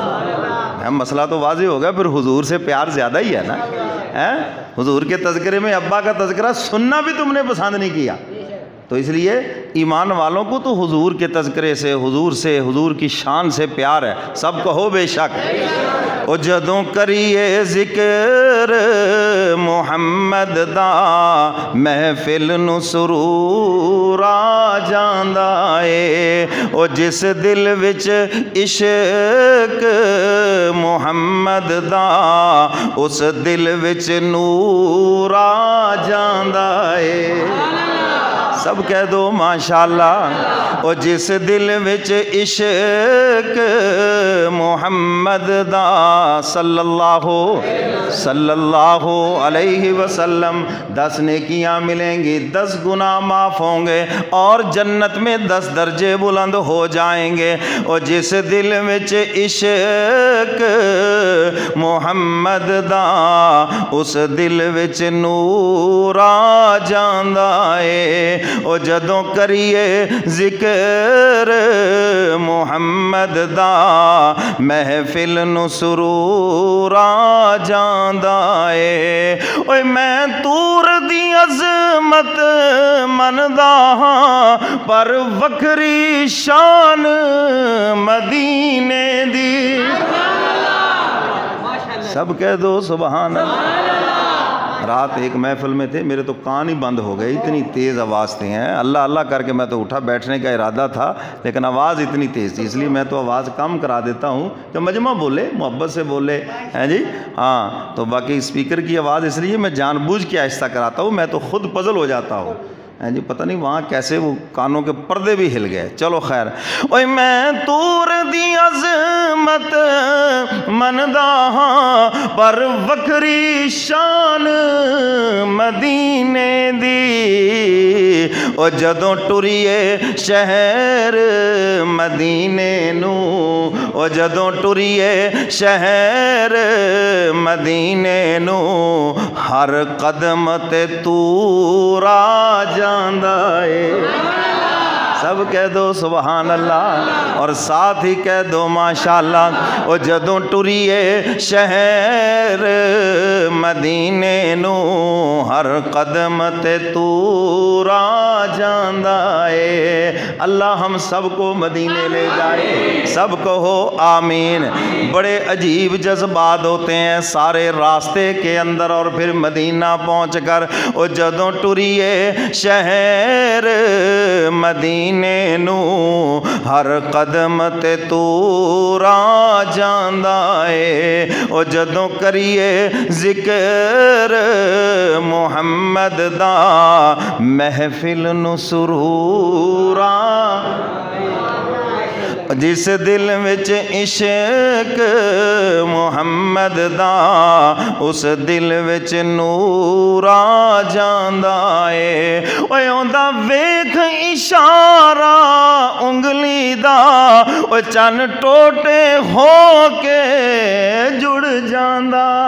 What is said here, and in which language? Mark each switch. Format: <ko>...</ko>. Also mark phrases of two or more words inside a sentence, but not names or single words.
<ur>مسئلہ تو واضح ہو گیا، پھر حضور سے پیار زیادہ ہی ہے نا۔ حضور کے تذکرے میں ابا کا تذکرہ سننا بھی تم نے پسند نہیں کیا، تو اس لیے ایمان والوں کو تو حضور کے تذکرے سے، حضور کی شان سے پیار ہے، سب کہو بے شک۔</ur> <pa>او جدوں کریے ذکر محمد دا محفل نو سرور آ جاندا اے، او جس دل وچ عشق محمد دا اس دل وچ نور آ جاندا اے۔</pa> <ur>سب کہہ دو ماشاءاللہ۔</ur> <pa>او جس دل وچ عشق محمد دا</pa> <ar>صلی اللہ علیہ وسلم،</ar> <ur>10 نیکیاں ملیں گی، 10 گناہ معاف ہوں گے، اور جنت میں 10 درجے بلند ہو جائیں گے۔</ur> <pa>او جس دل وچ عشق محمد دا اس دل وچ نور آ جاندا اے۔ او جدوں کریے ذکر محمد دا محفل نو سرور آ جاندا اے۔ اوے میں تور دی عظمت مندا ہاں، پر وکھری شان مدینے دی۔</pa> <ur>سب کہہ دو سبحان اللہ۔ رات ایک محفل میں تھے، میرے تو کان ہی بند ہو گئے، اتنی تیز آواز تھی ہیں۔ اللہ اللہ کر کے میں تو اٹھا، بیٹھنے کا ارادہ تھا لیکن آواز اتنی تیز تھی، اس لیے میں تو آواز کم کرا دیتا ہوں کہ مجمع بولے، محبت سے بولے ہیں جی ہاں۔ تو باقی اسپیکر کی آواز اس لیے میں جان بوجھ کے آہستہ کراتا ہوں، میں تو خود پزل ہو جاتا ہوں ہیں جی، پتہ نہیں وہاں کیسے وہ کانوں کے پردے بھی ہل گئے۔ چلو خیر۔</ur> <pa>اوے میں تور دی عظمت مندا ہاں، پر وکھری شان مدینے دی۔ او جدوں ٹریے شہر مدینے نو، او جدوں ٹریے شہر مدینے نو، ہر قدم تے تور آ جاندا اے۔</pa> <ur>سب کہہ دو سبحان اللہ، اور ساتھ ہی کہہ دو ماشاءاللہ۔</ur> <pa>او جدوں ٹریے شہر مدینے نو، ہر قدم تے تور آ جاندا اے۔</pa> <ur>اللہ ہم سب کو مدینے لے جائے، سب کہو آمین۔ بڑے عجیب جذبات ہوتے ہیں سارے راستے کے اندر، اور پھر مدینہ پہنچ کر</ur> <pa>او جدوں ٹریے شہر مدینے نو، ہر قدم تے تور آ جاندا اے۔ او جدوں کریے ذکر محمد دا محفل نو سرور آ۔ جس دل وچ عشق محمد دا اس دل وچ نور آ جاندا اے. اوے آوندا ویکھ اشارہ انگلی دا او چن ٹوٹے ہو کے جڑ جاندا.</pa>